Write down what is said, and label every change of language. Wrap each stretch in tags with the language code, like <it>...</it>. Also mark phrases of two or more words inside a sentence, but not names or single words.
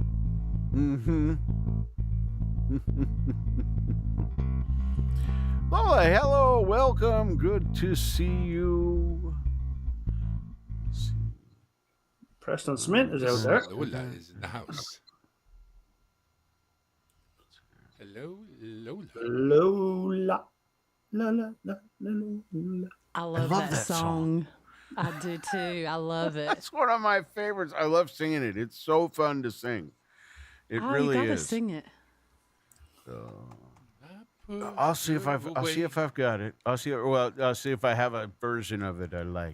<en>Mm-hmm. Lola, hello, welcome. Good to see you. Let's see. Preston Smith is out there. Lola is in the house. Hello, Lola. Lola. La, la, la, la, la. I love that song. I do too. I love it. That's one of my favorites. I love singing it. It's so fun to sing. It really you gotta is. sing it. I'll see if I've got it. I'll see if I have a version of it I like.</en>